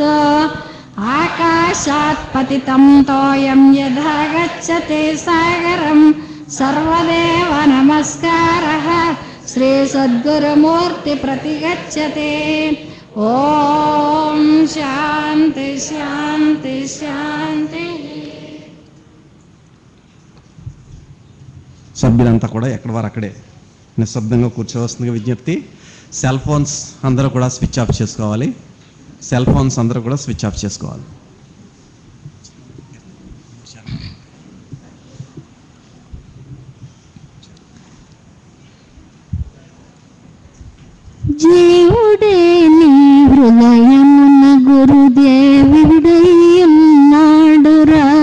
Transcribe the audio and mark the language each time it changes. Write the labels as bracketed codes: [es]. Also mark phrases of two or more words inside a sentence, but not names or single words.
[sa] आकाशात् पतितं तोयं यथा गच्छति सागरं सर्वदेव नमस्कारः श्री सद्गुरुमूर्ति प्रतिगच्छति। ओम शांति शांति शांति। [te] సభ్యులంతా కూడా ఎక్కడ వారు అక్కడే నిశ్శబ్దంగా కూర్చోవలసిందిగా విజ్ఞప్తి. [en] cell phones [te] అందరూ కూడా [en] switch off [te] చేసుకోవాలి. [en] cell phones [te] అందరూ కూడా [en] switch off [te] చేసుకోవాలి. జీవుడే నీ హృదయమున గురుదేవుడై ఉన్నాడురా.